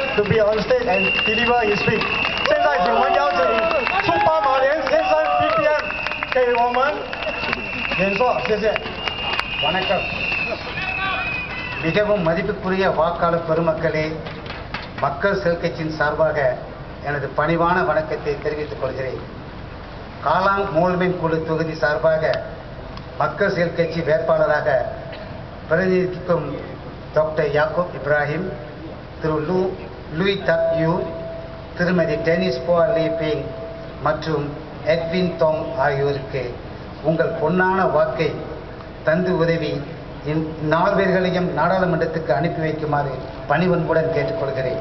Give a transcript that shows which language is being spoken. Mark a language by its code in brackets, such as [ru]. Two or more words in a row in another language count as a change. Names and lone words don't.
[en] to be on stage and deliver his speech. [zh] 现在请我们邀请出发马连先生 BPM 给我们演说，谢谢。 [ta] வணக்கம். மிகவும் மதிப்புக்குரிய வாக்காளர் பெருமக்களே, மக்கள் செல்கட்சியின் சார்பாக எனது பணிவான வணக்கத்தை தெரிவித்துக் கொள்கிறேன். காலாங் மோல்மென் குழு தொகுதி சார்பாக மக்கள் செல்கட்சி வேட்பாளராக பிரதிநிதிக்கும் டாக்டர் யாக்கூப் இப்ராஹிம், திரு லூய் தக் யூ, திருமதி டெனிஸ் போ லீபிங் மற்றும் எட்வின் தோங் ஆகியோருக்கு உங்கள் பொன்னான வாக்கை தந்து உதவி நால்வேர்களையும் நாடாளுமன்றத்துக்கு அனுப்பி வைக்குமாறு பணிவன்புடன் கேட்டுக்கொள்கிறேன்.